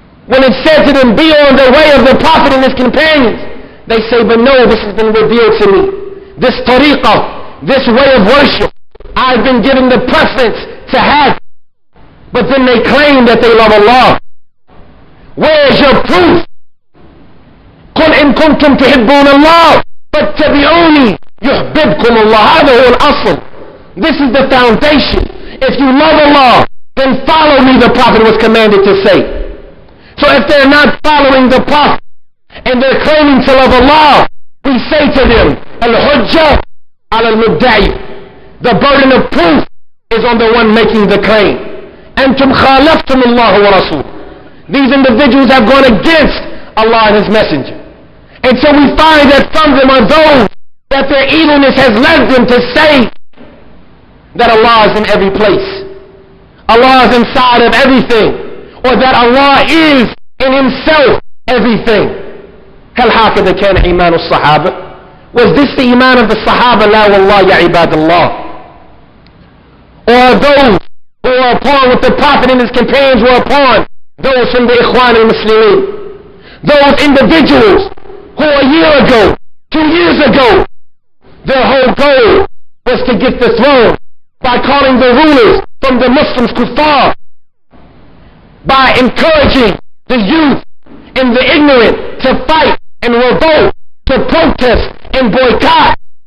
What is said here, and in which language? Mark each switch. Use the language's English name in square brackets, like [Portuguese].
[English] When it said to them, be on the way of the Prophet and his companions, they say, but no, this has been revealed to me. This tariqah, this way of worship, I've been given the preference to have. But then they claim that they love Allah. Where's your proof? [Arabic] قل إن كنتم تحبون الله فاتبعوني يحببكم الله. هذا هو الأصل. [English] This is the foundation. If you love Allah, then follow me, the Prophet was commanded to say. So if they're not following the Prophet and they're claiming to love Allah, we say to them, [Arabic] al-hujjah al-mudda'i. [English] The burden of proof is on the one making the claim. [Arabic] Antum khalaftum Allah wa Rasul. [English] These individuals have gone against Allah and His Messenger. And so we find that from them are those that their evilness has led them to say that Allah is in every place. Allah is inside of everything. Or that Allah is in Himself everything. [Arabic] هل هكذا كان إيمان الصحابة? [English] Was this the iman of the Sahaba? [Arabic] لا والله يا عباد الله. [English] Or those who were upon what the Prophet and his companions were upon, those from the Ikhwan al-Muslimin, those individuals who a year ago, 2 years ago, their whole goal was to get the throne by calling the rulers from the Muslims kuffar, by encouraging the youth and the ignorant to fight and revolt, to protest and boycott.